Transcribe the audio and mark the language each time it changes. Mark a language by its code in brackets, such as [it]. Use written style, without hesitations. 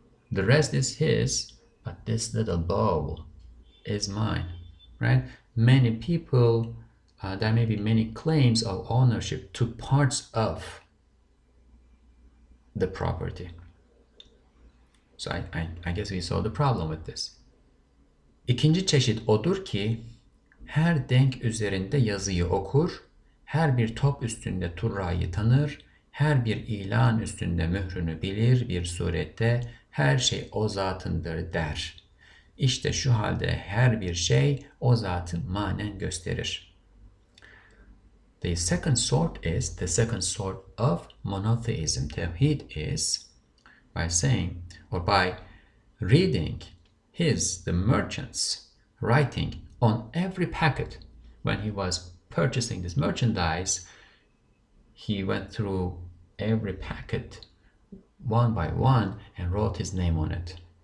[en] The rest is his, but this little bowl is mine, right? Many people, there may be many claims of ownership to parts of the property. So I guess we saw the problem with this. [tr] İkinci çeşit odur ki her denk üzerinde yazıyı okur, her bir top üstünde turrayı tanır, her bir ilan üstünde mührünü bilir bir surette her şey o zatındır der. İşte şu halde her bir şey o zatı manen gösterir. [en] The second sort of monotheism, tevhid, is by saying or by reading the merchant's writing on every packet. When he was purchasing this merchandise, he went through every packet one by one and wrote his name on it.